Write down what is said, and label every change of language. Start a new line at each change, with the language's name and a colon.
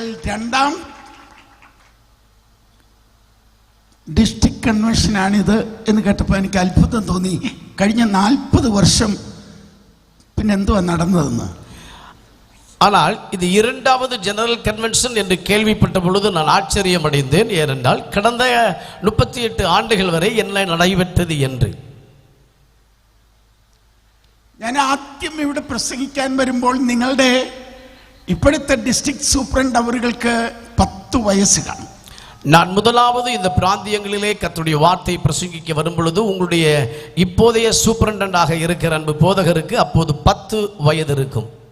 Malayalam: രണ്ടാം ഡിസ്ട്രിക്ട് കൺവെൻഷനാണിത് എന്ന് കേട്ടപ്പോൾ എനിക്ക് അത്ഭുതം തോന്നി. കഴിഞ്ഞ 40 വർഷം പിന്നെ എന്തുവാ നടന്നതെന്ന്.
Tamil: ஆனால் இது 2வது ஜெனரல் கன்வென்ஷன் என்று கேள்விப்பட்ட பொழுது நான் ஆச்சரியம் அடைந்தேன். ஏனென்றால் கடந்த 38 ஆண்டுகள் வரை என்ன நடைபெற்றது என்று.
Malayalam: ഞാൻ ആദ്യം ഇവിടെ പ്രസംഗിക്കാൻ വരുമ്പോൾ നിങ്ങളുടെ ഇപ്പോഴത്തെ ഡിസ്ട്രിക്ട് സൂപ്രണ്ട് അവർക്ക് 10 വയസ്സ് കാണും.
Tamil: நான் முதலாவது இந்த பிராந்தியங்களிலே கர்த்தருடைய வார்த்தை பிரசங்கிக்க வரும் பொழுது உங்களுடைய இப்போதைய சூப்பரண்டண்டாக இருக்கிற அன்பு போதகருக்கு அப்போது 10 வயது இருக்கும்.